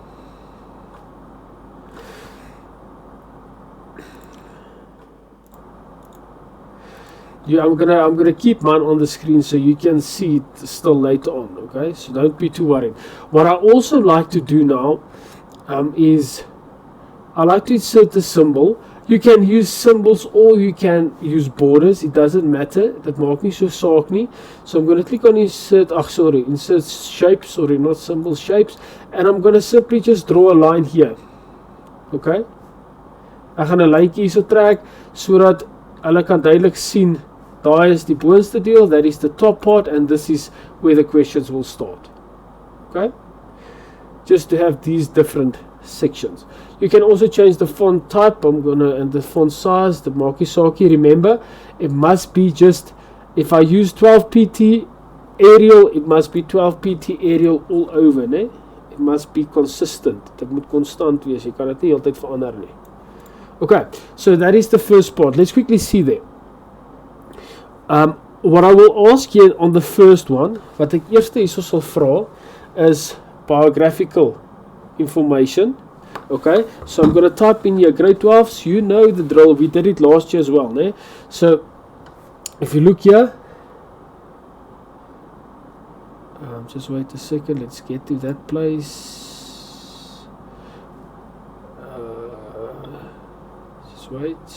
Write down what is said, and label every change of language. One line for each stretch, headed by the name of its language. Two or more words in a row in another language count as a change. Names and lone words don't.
English: Yeah, I'm gonna keep mine on the screen so you can see it still later on. Okay, so don't be too worried. What I also like to do now is I like to insert the symbol. You can use symbols or you can use borders. It doesn't matter.
Afrikaans: That maak nie so saak nie.
English: So I'm going to click on insert shapes, sorry, not symbols, shapes, and I'm going to simply just draw a line here.
Afrikaans: Okay? Ek gaan 'n lyntjie hierso trek sodat hulle kan duidelik sien daar is die boonste deel,
English: that is the top part, and this is where the questions will start. Okay? Just to have these different sections. You can also change the font type. And the font size, the markie saakie. Remember, it must be just, if I use 12 pt Arial, it must be 12 pt Arial all over, né? It must be consistent.
Afrikaans: Dit moet konstant wees. Jy kan dit nie heeltyd verander nie.
English: Okay, so that is the first part. Let's quickly see there. What I will ask here on the first one,
Afrikaans: wat ek eerste hierso sal vra, is
English: biographical information. Okay, so I'm going to type in here grade 12s. You know the drill. We did it last year as well, né? So if you look here, just wait a second. Let's get to that place. Just wait.